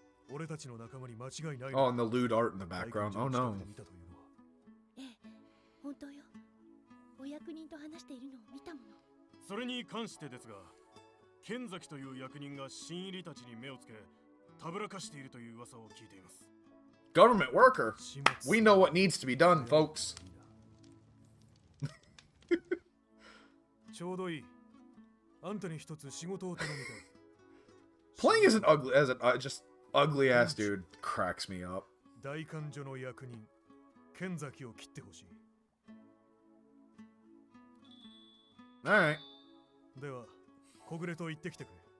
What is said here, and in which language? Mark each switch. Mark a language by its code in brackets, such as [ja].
[en] Oh, and the lewd art in the background. Oh no. [ja] 本当よ。お役人と話しているのを見たもの。それに関してですが、剣崎という役人が新入りたちに目をつけ、たぶらかしているという噂を聞いています。 [en] Government worker. We know what needs to be done, folks. [ja] ちょうどいい。あんたに一つ仕事を頼みたい。 [en] Playing as just ugly ass dude cracks me up. [ja] 大官所の役人、剣崎を切ってほしい。 [en] Alright. [ja] では、小暮と言ってきてくれ。